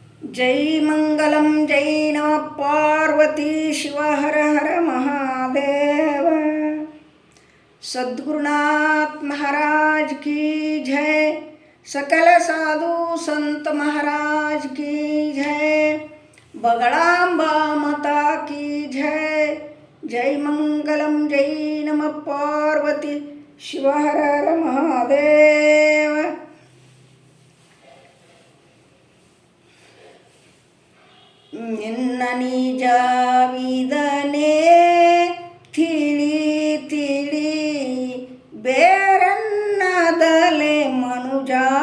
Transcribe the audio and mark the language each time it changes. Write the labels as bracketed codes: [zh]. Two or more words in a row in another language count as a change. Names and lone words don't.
[sa] ಜೈ ಮಂಗಲಂ ಜೈ ನಮಃ ಪಾರ್ವತಿ ಶಿವ ಹರ ಹರ ಮಹಾದೇವ. [hi] सद्गुरुनाथ महाराज की जय. सकल साधु संत महाराज की जय. बगड़ांबा माता की जय. [sa] जय मंगलम जय नमः पार्वती शिव हर हर महादेव. [kn] ನಿನ್ನ ನಿಜವಿದನೆ ತಿಳಿ ತಿಳಿ ಬೇರನ್ನದಲೆ ಮನುಜ.